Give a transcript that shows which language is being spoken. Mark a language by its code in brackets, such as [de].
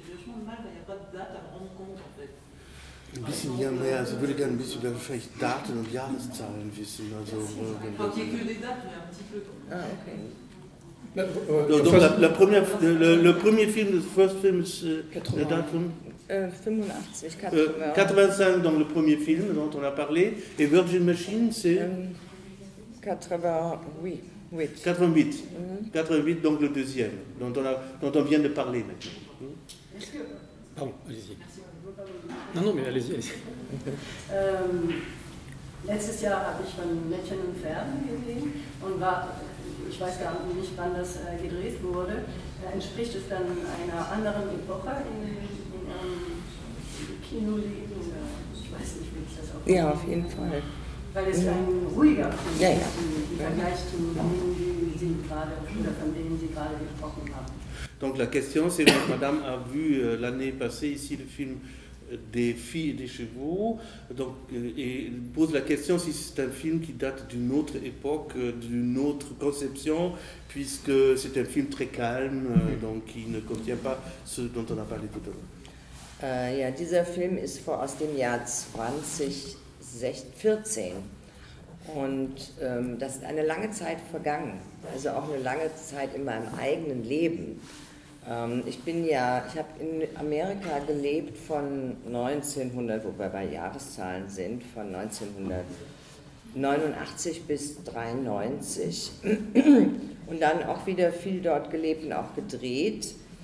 [fr] J'ai vachement de mal quand il n'y a pas de date à me rendre compte, en fait. [de] Ein bisschen, ja, mehr, also würde gerne ein bisschen wahrscheinlich Daten und Jahreszahlen wissen. Also, [fr] Quand il n'y a que des dates, mais un petit peu. Ah, ok. Donc le premier film, le [en] first film, [fr] le [de] datum [fr] 85, 85, donc le premier film dont on a parlé, et Virgin Machine, c'est 88. 88, donc le deuxième, dont on vient de parler maintenant. Pardon, allez-y. Non, mais allez-y. [de] Letztes Jahr habe ich von Mädchen und Pferden gesehen und ich weiß gar nicht, wann das gedreht wurde, entspricht es dann einer anderen Epoche in Kinoleben? Ich weiß nicht, wie ich das auch Ja, auf jeden Fall. Weil es ein ruhiger Film ist im Ja. Vergleich zu denen, von denen Sie gerade gesprochen haben. [fr] Donc la question, c'est que madame a vu l'année passée ici le film des filles et des chevaux, donc, et pose la question si c'est un film qui date d'une autre époque, d'une autre conception, puisque c'est un film très calme, donc qui ne contient pas ce dont on a parlé tout à l'heure. [de] Ja, dieser Film ist aus dem Jahr 2014 und das ist eine lange Zeit vergangen, also auch eine lange Zeit in meinem eigenen Leben. Ich habe in Amerika gelebt von 1900, wo wir bei Jahreszahlen sind, von 1989 bis 1993 und dann auch wieder viel dort gelebt und auch gedreht.